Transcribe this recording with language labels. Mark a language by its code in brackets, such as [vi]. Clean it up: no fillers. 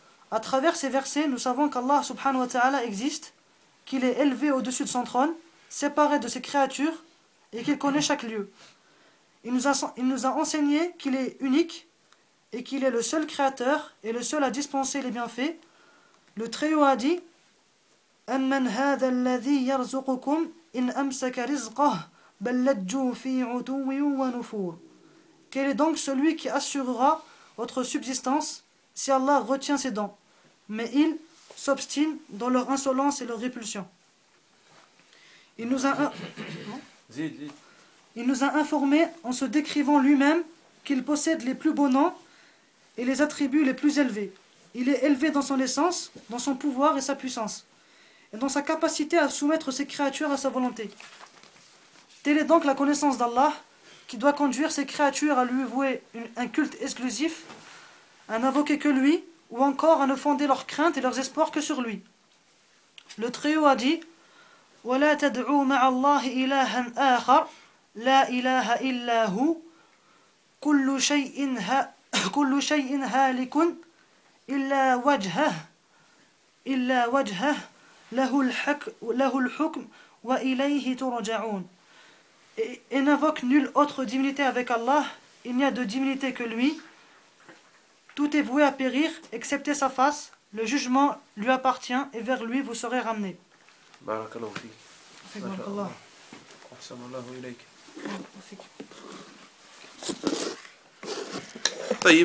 [fr] À travers ces versets, nous savons qu'Allah subhanahu wa ta'ala existe, qu'il est élevé au-dessus de son trône, séparé de ses créatures, et qu'il connaît chaque lieu. Il nous a enseigné qu'il est unique et qu'il est le seul créateur et le seul à dispenser les bienfaits. Le Très-Haut a dit: [ar] أَمَّنْ هَذَا الَّذِي يَرْزُقُكُمْ إِنْ أَمْسَكَ رِزْقَهُ بَلْ لَجُّوا فِي عُتُوٍّ وَنُفُورٍ. [fr] Quel est donc celui qui assurera votre subsistance si Allah retient ses dents? Mais ils s'obstinent dans leur insolence et leur répulsion. Il nous a informé en se décrivant lui-même qu'il possède les plus beaux noms et les attributs les plus élevés. Il est élevé dans son essence, dans son pouvoir et sa puissance, et dans sa capacité à soumettre ses créatures à sa volonté. Telle est donc la connaissance d'Allah qui doit conduire ses créatures à lui vouer un culte exclusif, à n'invoquer que lui, ou encore à ne fonder leurs craintes et leurs espoirs que sur lui. Le Très-Haut a dit: [ar] ولا تدعوا مع الله إلها آخر لا إله إلا هو كل شيء هالك إلا وجهه له الحكم وإليه ترجعون. [fr] Et n'invoque nulle autre divinité avec Allah, il n'y a de divinité que lui. Tout est voué à périr, excepté sa face, le jugement lui appartient et vers lui vous serez ramené. Barakallahu fi.